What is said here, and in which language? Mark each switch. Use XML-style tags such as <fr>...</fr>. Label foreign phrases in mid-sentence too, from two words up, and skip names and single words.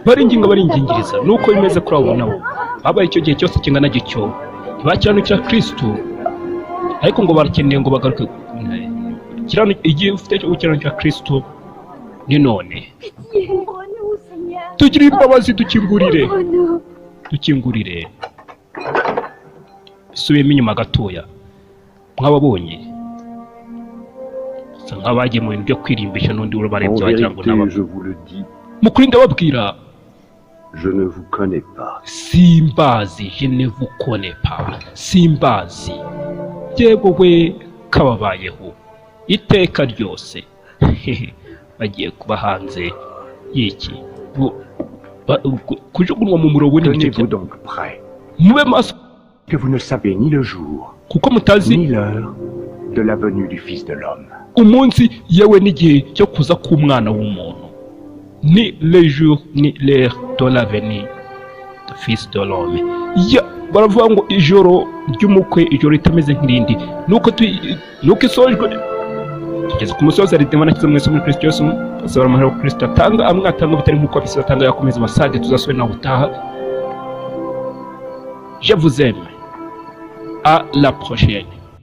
<rw>baringingiriza nuko bimeze kuri abo nabo babaye icyo gihe cyose kingana gityo ntibakiranukira Kristo ariko ngo barakeneye ngo bagaruke igihe ufite cyo gukiranukira Kristo ni none</rw> <fr>Ouvre-nous, Seigneur.</fr> <rw>tugire imbabazi dukingurire</rw> <fr>Ouvre-nous.</fr> <rw>subiyemo inyuma gatoya mwababonye sa nk'abagiye mu bintu byo kwirimbisha n'undi</rw> <fr>En</fr> <rw>urabarebye wagira ngo</rw> <fr>vérité, je vous le dis,</fr> <rw>mukuri ndababwira</rw> <fr>je ne vous connais pas.</fr> <rw>simbazi</rw> <fr>je ne vous connais pas</fr> <rw>simbazi yewe we kababayeho iteka ryose bagiye kuba hanze y'iki kujugunwa mu murongo n'icyo</rw> <fr>Tenez-vous donc prêt,</fr> <rw>mube maso</rw> <fr>que vous ne savez ni le jour,</fr> <rw>kuko mutazi</rw> <fr>ni l'heure de la venue du Fils de l'homme.</fr> <rw>umunsi yewe n'igihe cyo kuza k'umwana w'umuntu</rw> <fr>ni le jour ni l'heure de la venue du Fils de l'homme.</fr> <rw>Baravuga ngo ijoro ry'umukwe ijoro ritameze nk'irindi nuko isojwe tugeze ku musozi aridema nakize mwese muri Kristo Yesu asabara amahoro Kristo atanga amwe atanga bitari nk'uko abisi batanga yakomeza amasage tuzasubira nawe utaha.</rw> <fr>Je vous aime. À la prochaine.</fr>